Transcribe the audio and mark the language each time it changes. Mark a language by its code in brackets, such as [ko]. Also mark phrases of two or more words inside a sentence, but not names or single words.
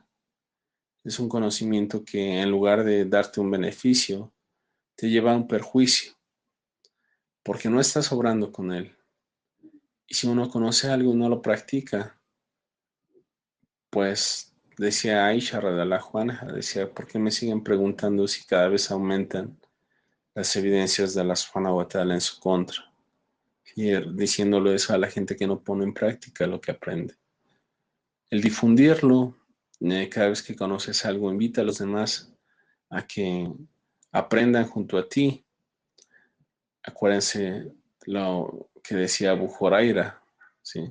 [es] Es un conocimiento que en lugar de darte un beneficio, te lleva a un perjuicio, porque no estás obrando con él. Y si uno conoce algo y no lo practica, pues decía Aisha [ar] رضي الله عنها, [es] decía, ¿por qué me siguen preguntando si cada vez aumentan las evidencias de Allah [ar] سبحانه وتعالى [es] en su contra? Y diciéndolo eso a la gente que no pone en práctica lo que aprende. El difundirlo, cada vez que conoces algo, invita a los demás a que aprendan junto a ti. Acuérdense lo que decía Abu Huraira, ¿sí?